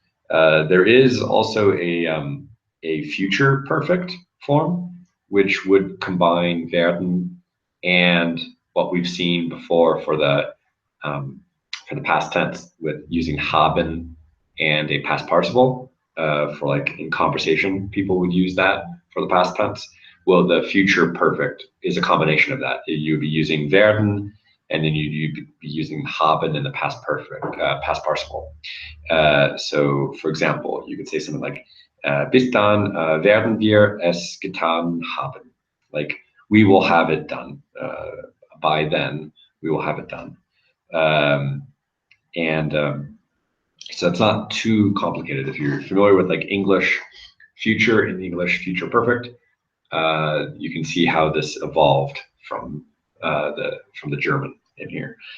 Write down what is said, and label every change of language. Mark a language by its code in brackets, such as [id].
[en] There is also a future perfect form, which would combine werden and what we've seen before for the past tense, with using haben and a past participle. For like in conversation, people would use that for the past tense. Well, the future perfect is a combination of that. You'd be using werden, and then you'd be using haben in the past perfect, past participle. So, for example, you could say something like, [de] bis dann werden wir es getan haben. [en] Like, we will have it done. By then, we will have it done. And so it's not too complicated. If you're familiar with like English future and English future perfect, you can see how this evolved from the German in here.